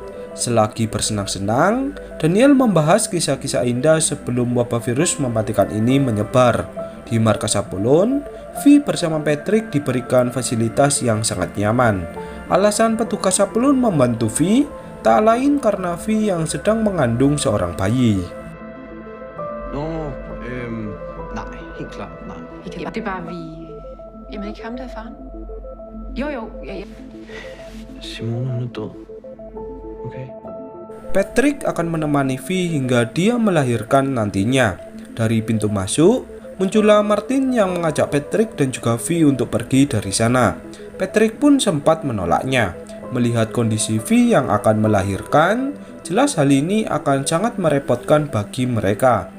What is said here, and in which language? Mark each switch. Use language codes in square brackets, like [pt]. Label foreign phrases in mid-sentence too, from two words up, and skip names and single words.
[id] Selagi bersenang-senang, Daniel membahas kisah-kisah indah sebelum wabah virus mematikan ini menyebar. Di markas Apollon, V bersama Patrick diberikan fasilitas yang sangat nyaman. Alasan petugas Apollon membantu V tak lain karena V yang sedang mengandung seorang bayi. [da] Nej, helt klart, nej. Det er bare vi... Jamen ikke ham der er faren? Jo, ja. Simone, hun er død. Okay. [id] Patrick akan menemani V hingga dia melahirkan nantinya. Dari pintu masuk, muncullah Martin yang mengajak Patrick dan juga V untuk pergi dari sana. Patrick pun sempat menolaknya. Melihat kondisi V yang akan melahirkan, jelas hal ini akan sangat merepotkan bagi mereka.